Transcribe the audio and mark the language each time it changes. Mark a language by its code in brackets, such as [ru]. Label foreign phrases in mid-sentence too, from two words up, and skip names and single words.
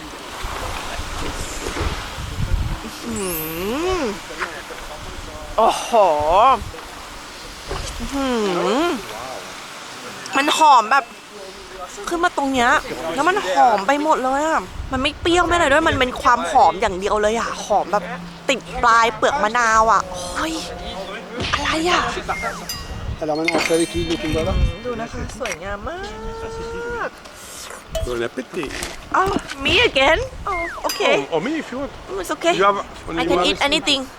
[th] โอ้โหมันหอมแบบขึ้นมาตรงเนี้ยแล้วมันหอมไปหมดเลยอ่ะมันไม่เปรี้ยวไม่อะไรด้วยมันเป็นความหอมอย่างเดียวเลยอ่ะหอมแบบติดปลายเปลือกมะนาวอ่ะโอ้ยอะไรอ่ะ [fr] Alors maintenant, on fait avec l'huile de kumbaba. [th] ดูนะคะสวยงามมาก [fr] Bon appétit. [en] Oh me again oh okay Oh, me if you want. it's okay You have, I can eat anything